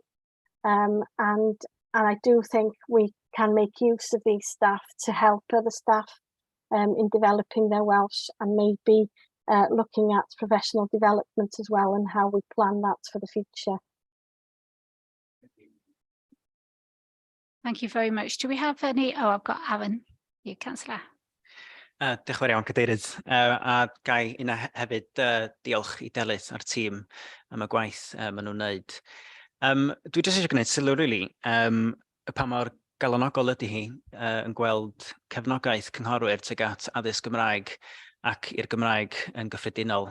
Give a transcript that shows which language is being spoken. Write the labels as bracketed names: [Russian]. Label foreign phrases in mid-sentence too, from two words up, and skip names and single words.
[English] And I do think we can make use of these staff to help other staff in developing their Welsh, and maybe looking at professional development as well, and how we plan that for the future. Thank you very much. Do we have any? Oh, I've got Aaron, you, Councillor. [Welsh] Diolch yn fawr iawn, Cadeirydd. A gai yna hefyd diolch I Delys a'r tîm am y gwaith maen nhw'n wneud. Dwi jyst eisiau gwneud sylw, really, pa mor galonogol ydy hi yn gweld cefnogaeth cynghorwyr tuag at addysg Gymraeg ac i'r Gymraeg yn gyffredinol.